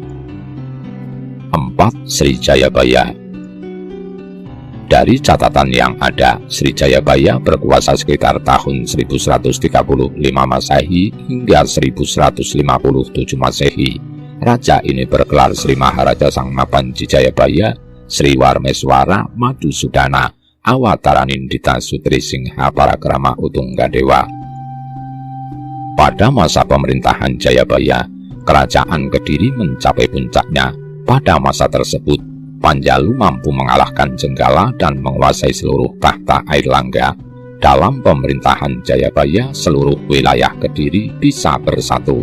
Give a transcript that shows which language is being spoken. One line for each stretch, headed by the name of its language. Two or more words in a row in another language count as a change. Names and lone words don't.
Indonesian: 4. Srijayabaya. Dari catatan yang ada, Srijayabaya berkuasa sekitar tahun 1135 Masehi hingga 1157 Masehi. Raja ini bergelar Sri Maharaja Sang Mapanji Jayabaya, Sri Warmeswara Madusudana, Awataranindita Sutri Singha Parakrama Utunggadewa. Pada masa pemerintahan Jayabaya, Kerajaan Kediri mencapai puncaknya. Pada masa tersebut, Panjalu mampu mengalahkan Jenggala dan menguasai seluruh tahta Airlangga. Dalam pemerintahan Jayabaya, seluruh wilayah Kediri bisa bersatu.